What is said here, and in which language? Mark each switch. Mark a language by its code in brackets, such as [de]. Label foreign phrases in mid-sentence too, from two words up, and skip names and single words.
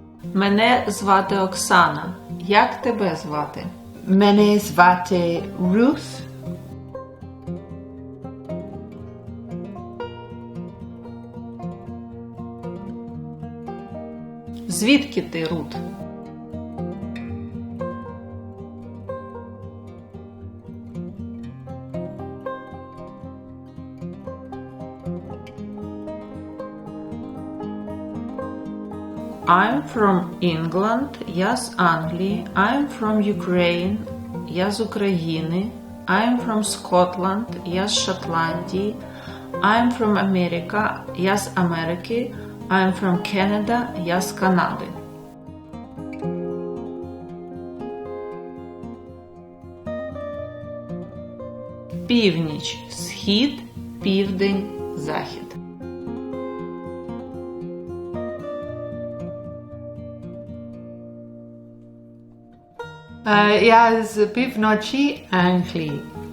[uk] Мене звати Оксана. Як тебе звати? Мене звати Ruth. Звідки ти, Рут? [en] I'm from England, [uk] я з Англії. [en] I'm from Ukraine, [uk] я з України. [en] I'm from Scotland, [uk] я з Шотландії. [en] I'm from America, [uk] я з Америки. [en] I'm from Canada, [uk] я з Канади. Північ, схід, південь, захід. Я з півночі Англії.